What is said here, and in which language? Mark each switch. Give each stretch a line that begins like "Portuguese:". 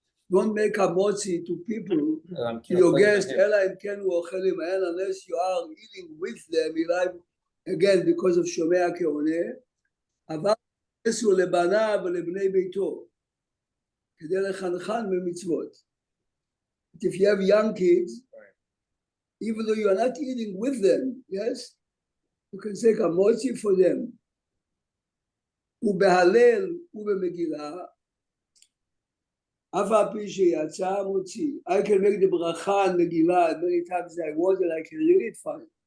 English: Don't make hamotzi to people, to your guests,
Hebrew: ela im ken hu ochel imahen,
English: unless you are eating with them. Again, because of Shomei HaKeoneh.
Hebrew: אבל יעשו לבניו ולבני ביתו כדי לחנכן במצוות.
English: If you have young kids, even though you are not eating with them, yes, you can say hamotzi for them.
Hebrew: ובהלל ובמגילה, אף על פי שיצא מוציא.
English: I can make the bracha and Megillah many times as I want and I can read it fine.